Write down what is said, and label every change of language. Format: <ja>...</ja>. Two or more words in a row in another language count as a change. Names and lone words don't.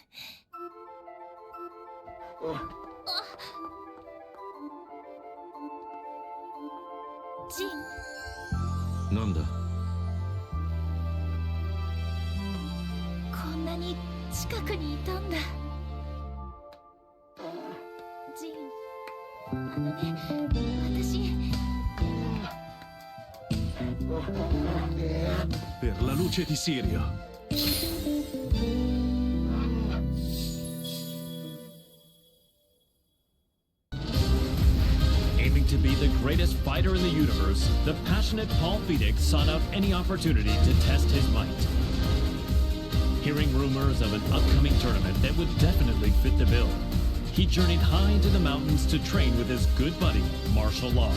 <ja>ジン。なんだ？こんなに近くにいたんだ。ジン、私。</ja> <it>Per la luce di Sirio.</it> <en>Aiming to be the greatest fighter in the universe, the passionate Paul Phoenix sought out any opportunity to test his might. Hearing rumors of an upcoming tournament that would definitely fit the bill, he journeyed high into the mountains to train with his good buddy, Martial Law.</en>